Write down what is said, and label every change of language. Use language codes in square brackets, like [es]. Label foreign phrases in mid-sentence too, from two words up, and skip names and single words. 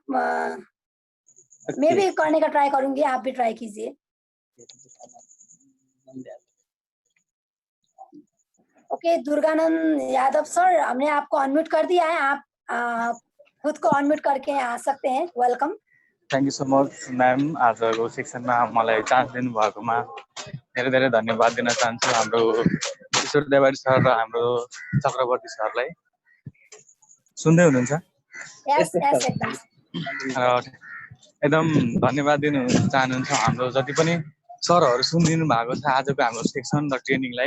[hi] मैं भी करने का ट्राई करूंगी, आप भी ट्राई कीजिए. ओके, दुर्गानंद यादव सर, हमने आपको अनम्यूट कर दिया है. आप खुद को अनम्यूट करके आ सकते हैं. वेलकम. [en] thank you so much ma'am. [ne] आजको सेक्सनमा मलाई चान्स दिनुभएकोमा धेरै धेरै धन्यवाद दिन चाहन्छु हाम्रो किशोर देवारी सर र हाम्रो चक्रवर्ती सरलाई. सुन्दै हुनुहुन्छ? एकदम धन्यवाद दिन चाहनुहुन्छ हाम्रो जति पनि सरहरू सुनिदिनु भएको छ आजको हाम्रो सेक्सन र ट्रेनिङलाई.